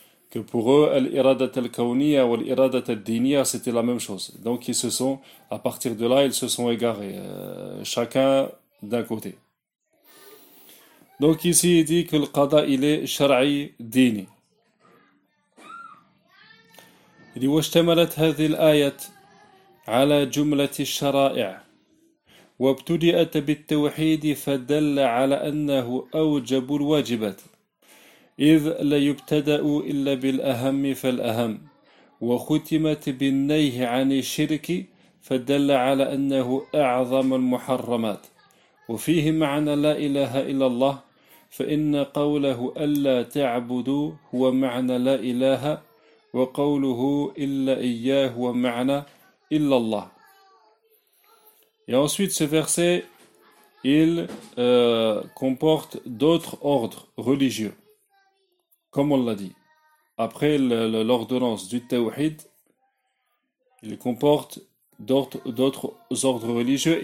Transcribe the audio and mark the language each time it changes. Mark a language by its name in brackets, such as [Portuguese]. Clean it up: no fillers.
[French] Que pour eux, Al-Iradat Al-Kawniya ou Al-Iradat Al-Diniya, c'était la même chose. Donc ils se sont, à partir de là, ils se sont égarés, chacun d'un côté. Donc ici, il dit que le qada, il est shar'i dini. Il dit, « [Arabic] واجتملت هذه الآية على جملة الشرائع وابتدأت بالتوحيد فدل على أنه أوجب الواجبات إذ لا يبتدأ إلا بالأهم فالأهم وختمت بالنهي عن الشرك فدل على أنه أعظم المحرمات وفيه معنى لا إله إلا الله فإن قوله ألا تعبدوا هو معنى لا إله وقوله إلا إياه ومعنى إلا الله. [French] Et ensuite ce verset, il comporte d'autres ordres religieux, comme on l'a dit. Après l'ordonnance du tawhid, il comporte d'autres ordres religieux.